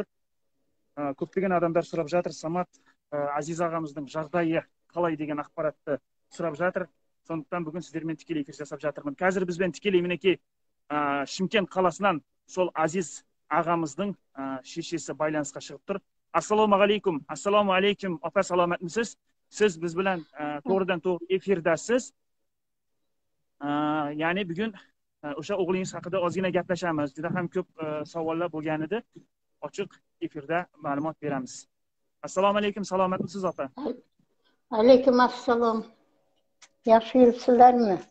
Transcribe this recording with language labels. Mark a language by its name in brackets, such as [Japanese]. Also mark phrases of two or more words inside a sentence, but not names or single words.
[Kazakh] Көптеген адамдар сұрап жатыр, Самат, Азиз ағамыздың жағдайы қалай деген ақпаратты сұрап жатыр. Сондықтан бүгін сіздермен тікелей эфир жасап жатырмын. Қазір бізбен тікелей мінекей Шымкент қаласынан сол Азиз ағамыздың шешесі байланысқа шығып тұр. [Arabic] السلام عليكم. السلام عليكم. [Kazakh] Апа, саламатмысыз? [Uzbek] Siz biz bilan to'g'ridan to'g'ri efirdasiz. Ya'ni bugun o'sha o'g'lingiz haqida ozgina gaplashamiz. Juda ham ko'p savollar bo'lgan edi. Ochiq efirda ma'lumot beramiz. [Arabic] السلام عليكم, [Uzbek] salomatmisiz opa? [Arabic] عليكم السلام. [Uzbek] Yaxshi yuribsizlarmi?